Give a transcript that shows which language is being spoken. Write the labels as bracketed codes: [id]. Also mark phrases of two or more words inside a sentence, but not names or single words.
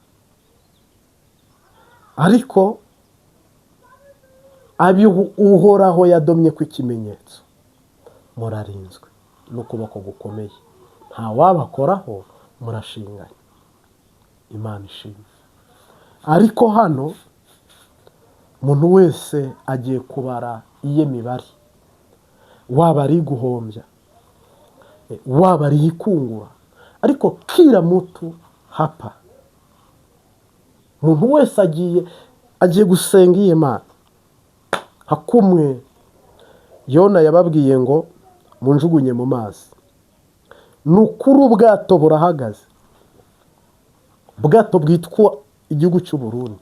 [rn] Ariko abi uhoraho yadomye ku ikimenyetso murarinzwe n'ukuboko gukomeye, nta wabakoraho, murashinganye. Imana ishimwe. Ariko hano umuntu wese agiye kubara iye mibare, waba ari guhombya, waba ari ikungura, ariko [sw] kila mutu hapa. [rn] Umuntu wese agiye gusenga iye Mana. Hakumwe Yona yababwiye ngo munjugunye mu mazi. Nukuri ubwato burahagaze, ubwato bwitwa igihugu cy'u Burundi.